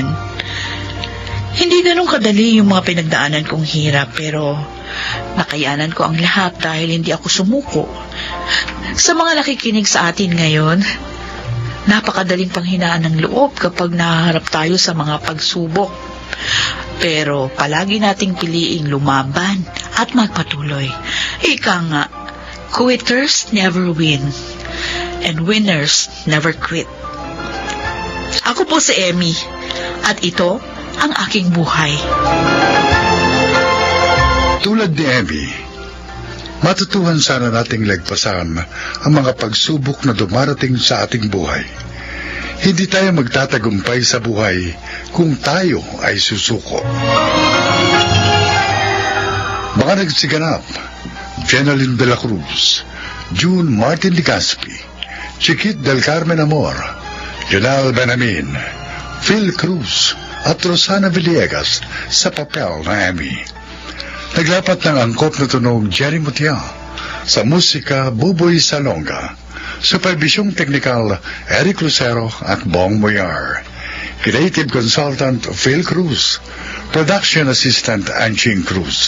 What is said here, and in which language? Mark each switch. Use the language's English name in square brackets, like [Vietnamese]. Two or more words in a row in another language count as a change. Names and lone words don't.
[Filipino] Hindi ganun kadali yung mga pinagdaanan kong hirap pero nakayanan ko ang lahat dahil hindi ako sumuko. Sa mga nakikinig sa atin ngayon, napakadaling panghinaan ng loob kapag nahaharap tayo sa mga pagsubok. Pero palagi nating piliing lumaban at magpatuloy. Ika nga, [English] quitters never win and winners never quit. [Filipino] Ako po si Emmy at ito ang aking buhay. Tulad ni Emmy, matutuhan sana nating lagpasan ang mga pagsubok na dumarating sa ating buhay. Hindi tayo magtatagumpay sa buhay kung tayo ay susuko. Mga nagsiganap: Jeneline de la Cruz, June Martin Legaspi, Chiquit del Carmen Amor, Jonal Benamin, Phil Cruz at Rosana Villegas sa papel na Emmy. Naglapat ng angkop na tunog Jerry Mutia, sa musika Buboy Salonga, supervisyong teknikal Eric Lucero at Bong Moyar, [English] creative consultant [Filipino] Phil Cruz, [English] production assistant [Filipino] Anching Cruz.